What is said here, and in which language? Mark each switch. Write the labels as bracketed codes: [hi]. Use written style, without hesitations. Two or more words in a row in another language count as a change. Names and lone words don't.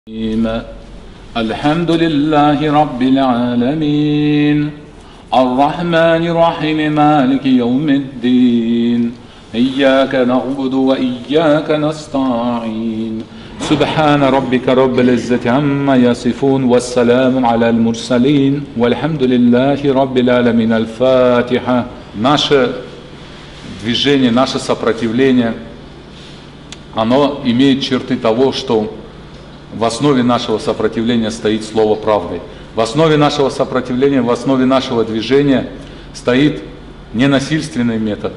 [ar] الحمد لله رب العالمين الرحمن الرحيم مالك يوم الدين إياك نعبد وإياك نستعين سبحان ربك رب العزة عما يصفون والسلام على المرسلين والحمد لله رب العالمين. الفاتحة. [ru] Наше движение, наше сопротивление, оно имеет черты того, что в основе нашего сопротивления стоит слово правды. В основе нашего сопротивления, в основе нашего движения стоит ненасильственный метод.